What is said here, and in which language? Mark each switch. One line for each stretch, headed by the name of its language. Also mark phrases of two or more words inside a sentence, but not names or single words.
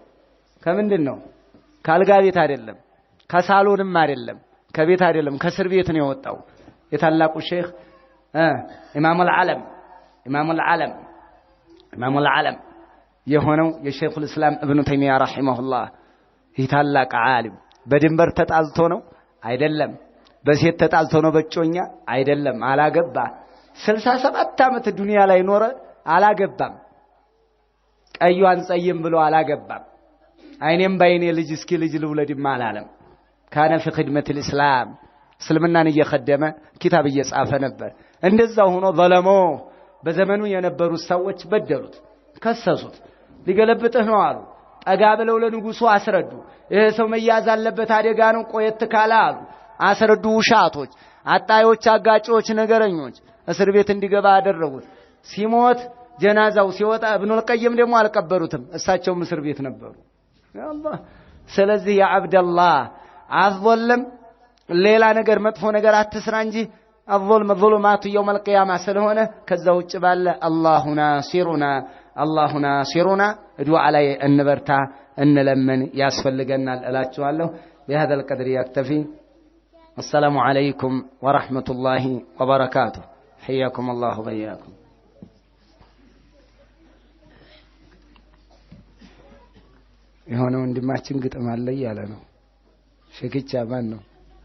Amharic: ከምንድን ነው? ካልጋ ቤት አይደለም፣ ከሳሎንም አይደለም፣ ከቤት አይደለም፣ ከእስር ቤት ነው የወጣው። የታላቁ ሼኽ ኢማሙል ዓለም የሆነው የሸይኹል እስላም ኢብኑ ተይሚያ ረሂመሁላህ ይህ ታላቅ ዓሊም በድንበር ተጣልቶ ነው አይደለም፣ በሴት ተጣልቶ ነው በጮኛ አይደለም፣ አላገባ 67 ዓመት ዱንያ ላይ ኖረ፣ አላገባም። ቀዩን ጸይም ብሎ አላገባም። አይኔም ባይኔ ልጅ እስኪ ልጅ ልውለድማ አላለም።
Arabic: كان في خدمة الاسلام
Amharic: እስልምናን እየخدመ ኪታብ እየጻፈ ነበር። እንደዛው ሆኖ ዘለሞ በዘመኑ የነበሩ ሰዎች በደሉት፣ ከሰሱት። ሊገለብጥህ ነው አሉ። ጠጋ ብለው ለንጉሱ አስረዱ። ይሄ ሰው መያዝ አለበት አደጋ ነው ቆየት ካለ አሉ። አስረዱ። ውሻቶች፣ አጣዮች፣ አጋጮች፣ ነገረኞች እስር ቤት እንዲገባ አደረጉት። ሲሞት ጀናዛው ሲወጣ ኢብኑል ቀይም ደግሞ አልቀበሩትም፣ እሳቸውም እስር ቤት ነበሩ። ያአላህ ስለዚህ
Arabic: يا عبد الله
Amharic: አዝለም ሌላ ነገር መጥፎ ነገር አትስራ እንጂ
Arabic: الظلم ظلمات يوم القيامة
Amharic: ስለሆነ ከዛ ውጭ ባለ
Arabic: الله ناصرنا ادعوا علي
Amharic: እንበርታ እንለምን ያስፈልገናል እላችኋለሁ።
Arabic: بهذا القدر يكتفي. السلام عليكم ورحمة الله وبركاته. حياكم الله وبياكم.
Amharic: የሆነ ወንድማችን ግጥም አለ ያለ ነው። ሸክቻ ማን ነው?